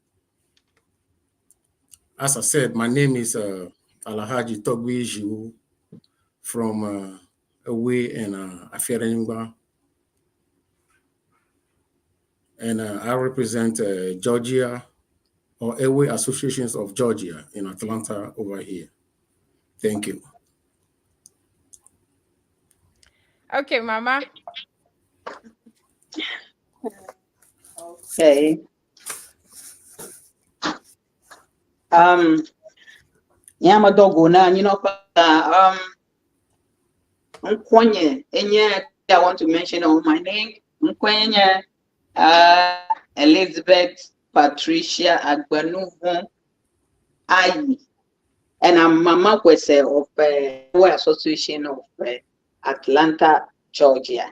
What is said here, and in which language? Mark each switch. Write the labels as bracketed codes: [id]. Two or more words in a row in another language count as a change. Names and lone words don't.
[en] As I said, my name is Alhaji TOGBUI ZIWU from Ewe in Afri-Culture. And I represent Georgia or Ewe Associations of Georgia in Atlanta over here. Thank you. Okay, Mama. Okay. [ee] Nyama dogo na Nkwenye enye [en] I want to mention all my name. Nkwenye Elizabeth Patricia Agbanuvu Ayi. And I'm Mama Kwese of the Association of Atlanta, Georgia.